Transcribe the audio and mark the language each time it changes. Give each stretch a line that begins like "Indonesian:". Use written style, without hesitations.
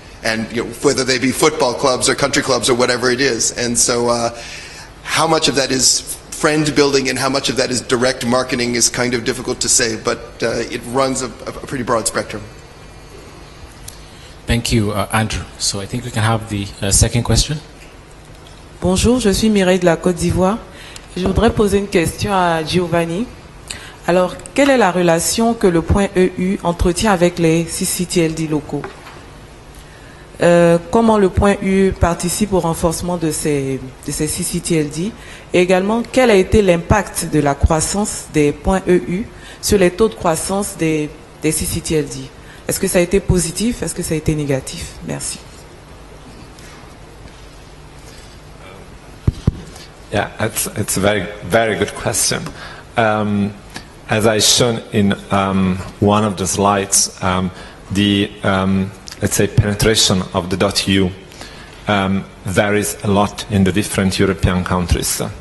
English: And whether they be football clubs or country clubs or whatever it is. And so how much of that is friend building and how much of that is direct marketing is kind of difficult to say, but it runs a pretty broad spectrum. Thank you, Andrew. So I think we can have the second question.
French: Bonjour, je suis Mireille de la Côte d'Ivoire. Je voudrais poser une question à Giovanni. Alors, quelle est la relation que le point EU entretient avec les CCTLD locaux? Comment le point EU participe au renforcement de ces CCTLD, et également quel a été l'impact de la croissance des points EU sur les taux de croissance des CCTLD? Est-ce que ça a été positif? Est-ce que ça a été négatif? Merci.
English: Yeah, it's a very good question. As I shown in one of the slides, let's say penetration of the .eu varies a lot in the different European countries.